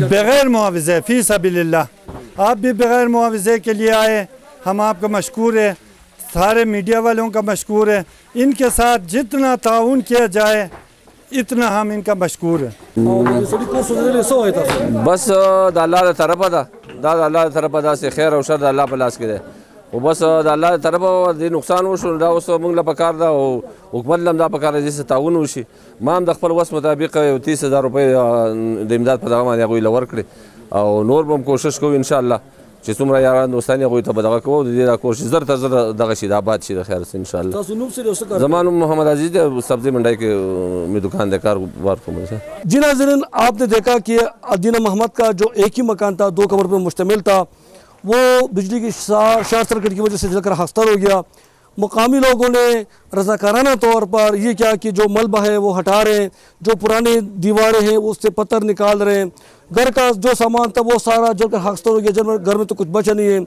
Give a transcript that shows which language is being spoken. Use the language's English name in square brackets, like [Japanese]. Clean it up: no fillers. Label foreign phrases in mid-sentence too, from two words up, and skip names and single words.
[Urdu] بغیر معاوضے، فی سبیل اللہ۔ آپ بھی بغیر معاوضے کے لیے آئے، ہم آپ کا مشکور ہے، سارے میڈیا والوں کا مشکور ہے، ان کے ساتھ جتنا تعاون کیا جائے اتنا ہم ان کا مشکور ہے۔ [Pashto] بس دا اللہ دا طرفه ده، دا د الله طرفه ده چې خیر او شر د الله په لاس کې ده، او بس د الله طرفه د نقصان وشو، دا اوس موږ له پکار ده او حکومت لم دا پکار دي چې تعاون وشي۔ ما هم د خپل وس مطابق 30,000 روپۍ د امداد په دغه باندې هغوی له ورکړې او نور به هم کوشش کوو انشاءالله چې څومره یاران دوستان هغوی ته به دغه کوو د دې دا کور چې زر تر زر دغه شي د آباد شي د خیر سره انشاءالله. تاسو نوم څه دی او څه کار؟ زما نوم محمد عزیز دی، سبزی منڈی [Urdu] کے میں [Pashto] دکان دے کاروبار کوم ہے. [Urdu] جی ناظرین، آپ نے دیکھا کہ ادینہ محمد کا جو ایک ہی مکان تھا 2 کمر پر مشتمل تھا، وہ بجلی کی شارٹ سرکٹ کی وجہ سے جل کر خاکستر ہو گیا. مقامی لوگوں نے رضاکارانہ طور پر یہ کیا کہ جو ملبہ ہے وہ ہٹا رہے ہیں، جو پرانی دیواریں ہیں اس سے پتھر نکال رہے ہیں، گھر کا جو سامان تھا وہ سارا جل کر خاکستر ہو گیا، جب گھر میں تو کچھ بچا نہیں ہے.